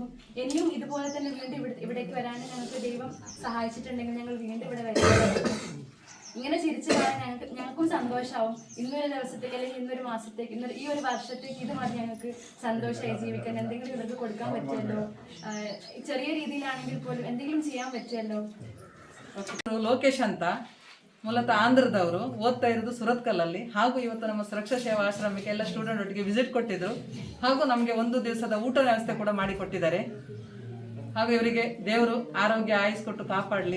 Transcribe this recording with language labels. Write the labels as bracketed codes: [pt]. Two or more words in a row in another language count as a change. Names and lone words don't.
[ml] ഇനിയും ഇതുപോലെ തന്നെ വീണ്ടും ഇവിടേക്ക് വരാൻ ഞങ്ങൾക്ക് ദൈവം സഹായിച്ചിട്ടുണ്ടെങ്കിൽ ഞങ്ങൾ വീണ്ടും ഇവിടെ വരും. ഇങ്ങനെ ചിരിച്ചു പറയാൻ ഞങ്ങൾക്കും സന്തോഷമാവും. ഇന്നൊരു ദിവസത്തേക്ക് അല്ലെങ്കിൽ ഇന്നൊരു മാസത്തേക്ക് ഈ ഒരു വർഷത്തേക്ക് ഇത് മതി ഞങ്ങൾക്ക് സന്തോഷമായി ജീവിക്കാൻ. എന്തെങ്കിലും ഇവർക്ക് കൊടുക്കാൻ പറ്റുമല്ലോ, ചെറിയ രീതിയിലാണെങ്കിൽ പോലും എന്തെങ്കിലും ചെയ്യാൻ പറ്റുമല്ലോ. [kn] ಲೋಕೇಶ್ ಅಂತ ಮೂಲತಃ ಆಂಧ್ರದವರು, ಓದ್ತಾ ಇರೋದು ಸುರತ್ಕಲ್ಲಲ್ಲಿ. ಹಾಗೂ ಇವತ್ತು ನಮ್ಮ ಸುರಕ್ಷಾ ಸೇವಾ ಆಶ್ರಮಕ್ಕೆ ಎಲ್ಲ ಸ್ಟೂಡೆಂಟ್ ಒಟ್ಟಿಗೆ ವಿಸಿಟ್ ಕೊಟ್ಟಿದ್ರು. ಹಾಗೂ ನಮಗೆ ಒಂದು ದಿವಸದ ಊಟ ವ್ಯವಸ್ಥೆ ಕೂಡ ಮಾಡಿಕೊಟ್ಟಿದ್ದಾರೆ. ಹಾಗೂ ಇವರಿಗೆ ದೇವರು ಆರೋಗ್ಯ ಆಯುಸ್ ಕೊಟ್ಟು ಕಾಪಾಡಲಿ.